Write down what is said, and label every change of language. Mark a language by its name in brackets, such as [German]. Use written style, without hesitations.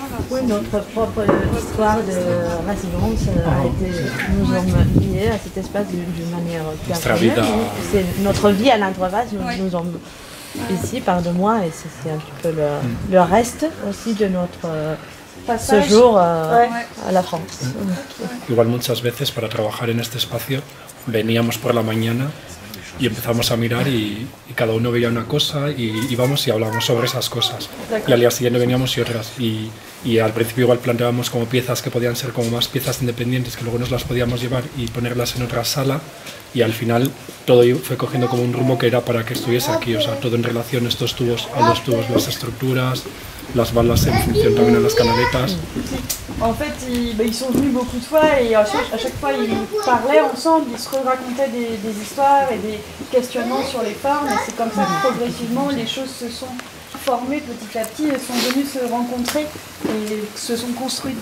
[French] Oui, notre propre histoire de résidence a été, nous sommes liés à cet espace d'une manière personnelle. C'est notre vie à l'Indre-Vasse, nous sommes ici par 2 mois, et c'est un petit peu le reste aussi de notre passage. séjour Ouais. à la France. [Spanish] Igual muchas veces para trabajar en este espacio veníamos por la mañana y empezamos a mirar y cada uno veía una cosa y íbamos y hablábamos sobre esas cosas. Y al día siguiente veníamos y otras. Y al principio igual planteábamos como piezas que podían ser como más piezas independientes que luego nos las podíamos llevar y ponerlas en otra sala. Y al final todo fue cogiendo como un rumbo que era para que estuviese aquí, o sea, todo en relación a los tubos, las estructuras, las balas en función también a las canaletas. [French] En fait, ils sont venus beaucoup de fois et à chaque fois ils parlaient ensemble, ils se racontaient des histoires et des questionnements sur les formes. Et c'est comme ça que progressivement les choses se sont formées petit à petit et sont venues se rencontrer et se sont construites.